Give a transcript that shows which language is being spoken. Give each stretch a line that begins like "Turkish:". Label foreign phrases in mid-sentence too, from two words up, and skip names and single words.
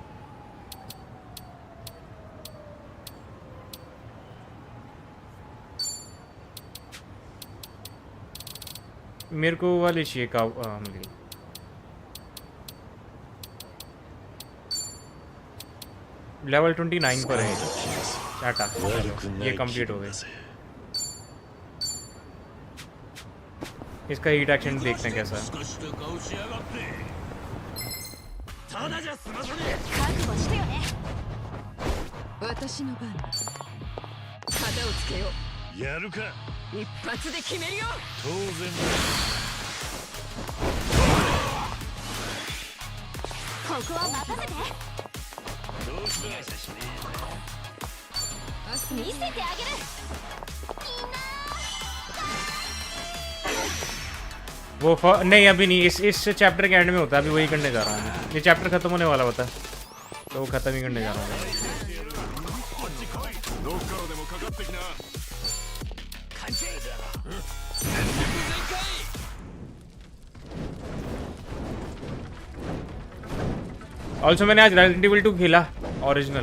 Hindi: मेरे को वाली चाहिए का मिल गई. लेवल 29 पर है टाटा. ये कंप्लीट हो गया. इसका
English: heat action
Hindi: देखते हैं कैसा है.
Japanese: 覚悟してよね。私の番。旗をつけよう。やるか。一発で決めるよ。当然だ。ここは任せて。どうした。見せてあげる。
Hindi: वो नहीं अभी नहीं, इस चैप्टर के एंड में होता है. अभी वही करने जा रहा हूँ. ये चैप्टर खत्म होने वाला होता है तो वो खत्म ही करने जा रहा हूँ. ऑल्सो मैंने आज रेजिडेंट इविल 2 खेला ओरिजिनल.